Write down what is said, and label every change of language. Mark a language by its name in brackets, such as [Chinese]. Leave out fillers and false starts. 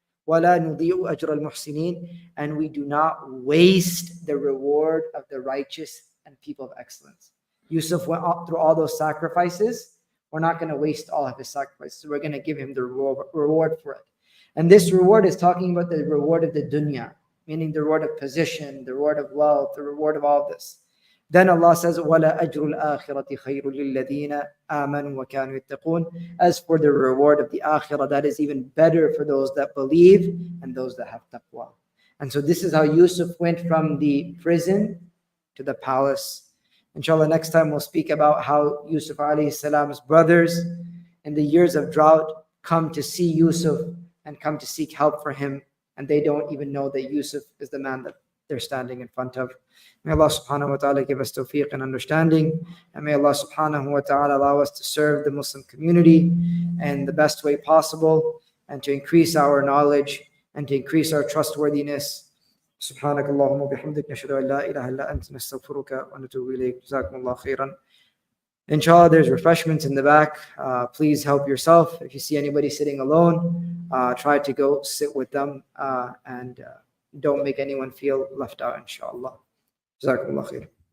[Arabic] وَلَا نُضِيعُ أَجْرَ الْمُحْسِنِينَ, [English] and we do not waste the reward of the righteous and people of excellence. Yusuf went through all those sacrifices. We're not going to waste all of his sacrifices. We're going to give him the reward for it. And this reward is talking about the reward of the dunya, meaning the reward of position, the reward of wealth, the reward of all this. Then Allah says, [Arabic] وَلَا أَجْرُ الْآخِرَةِ خَيْرٌ لِلَّذِينَ آمَنُوا وَكَانُوا يَتَّقُونَ. [English] As for the reward of the akhirah, that is even better for those that believe and those that have taqwa. And so this is how Yusuf went from the prison to the palace. Inshallah, next time we'll speak about how Yusuf alayhi salam's brothers in the years of drought come to see Yusuf and come to seek help for him, and they don't even know that Yusuf is the man that they're standing in front of. May Allah subhanahu wa ta'ala give us tawfiq and understanding, and may Allah subhanahu wa ta'ala allow us to serve the Muslim community in the best way possible, and to increase our knowledge and to increase our trustworthiness. [Arabic] سبحانك اللهم وبحمدك نشهد أن لا إله إلا أنت نستغفرك ونتوب إليك جزاكم الله خيرا. [English] Inshallah, there's refreshments in the back. Please help yourself. If you see anybody sitting alone, try to go sit with them and don't make anyone feel left out, inshallah. [Arabic] جزاكم الله خير.